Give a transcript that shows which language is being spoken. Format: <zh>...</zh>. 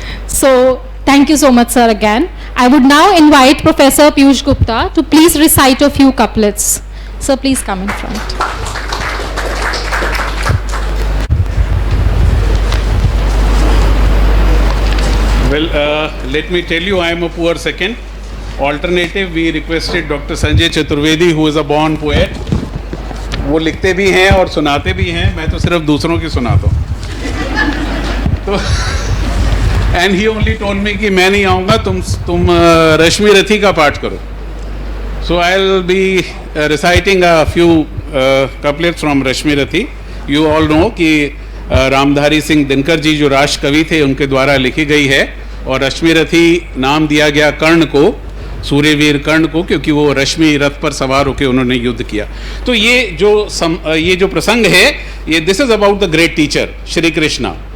<en>So, thank you so much, sir, again. I would now invite Professor Piyush Gupta to please recite a few couplets. Sir, please come in front. Well, let me tell you, I am a poor second. Alternative, we requested Dr. Sanjay Chaturvedi, who is a born poet.</en> <hi>वो लिखते भी हैं और सुनाते भी हैं, मैं तो सिर्फ दूसरों की सुनाता हूँ। तो</hi> <en>and he only told me</en> <hi>कि मैं नहीं आऊँगा, तुम रश्मि रथी का पाठ करो.</hi> <en>So I'll be reciting a few couplets from Rashmi Rathi. You all know</en> <hi>कि रामधारी सिंह दिनकर जी जो राष्ट्र कवि थे उनके द्वारा लिखी गई है, और रश्मि रथी नाम दिया गया कर्ण को, सूर्यवीर कर्ण को, क्योंकि वो रश्मि रथ पर सवार होकर उन्होंने युद्ध किया. तो ये जो प्रसंग है, ये</hi> <en>this is about the great teacher</en> <hi>Shri Krishna.</hi>